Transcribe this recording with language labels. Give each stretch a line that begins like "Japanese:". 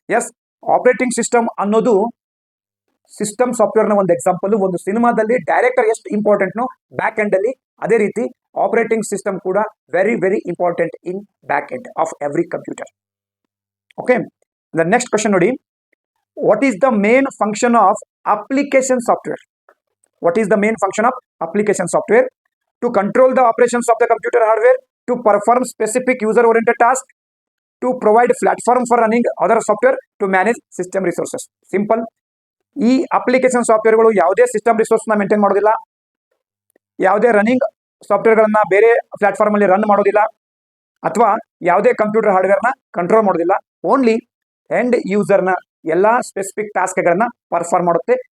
Kannada: S, operating system ಅನ್ನೋದು system ಸಾಫ್ಟ್ವೇರ್ನ ಒಂದು ಎಕ್ಸಾಂಪಲ್. ಒಂದು ಸಿನಿಮಾದಲ್ಲಿ ಡೈರೆಕ್ಟರ್ ಎಷ್ಟು ಇಂಪಾರ್ಟೆಂಟ್ನೋ ಬ್ಯಾಕ್ ಎಂಡ್ ಅಲ್ಲಿ, ಅದೇ ರೀತಿ ಆಪರೇಟಿಂಗ್ ಸಿಸ್ಟಮ್ ಕೂಡ
English: Very very important in back end of every computer.
Kannada: Okay, the next question ನೋಡಿ,
English: what is the main function of application software? What is the main function of application software? To control the operations of the computer hardware, to perform specific user oriented tasks, to provide platform for running other software, to manage system resources. Simple.
Kannada: ಈ application ಸಾಫ್ಟ್ವೇರ್ಗಳು ಯಾವುದೇ system ರಿಸೋರ್ಸ್ನ maintain ಮಾಡೋದಿಲ್ಲ, ಯಾವುದೇ running ಸಾಫ್ಟ್ವೇರ್ಗಳನ್ನ ಬೇರೆ platform ಅಲ್ಲಿ run ಮಾಡೋದಿಲ್ಲ, ಅಥವಾ ಯಾವುದೇ computer ಹಾರ್ಡ್ವೇರ್ನ control ಮಾಡೋದಿಲ್ಲ. ಓನ್ಲಿ ಎಂಡ್ ಯೂಸರ್ನ ಎಲ್ಲಾ ಸ್ಪೆಸಿಫಿಕ್ ಟಾಸ್ಕ್ಗಳನ್ನ ಪರ್ಫಾರ್ಮ್ ಮಾಡುತ್ತೆ.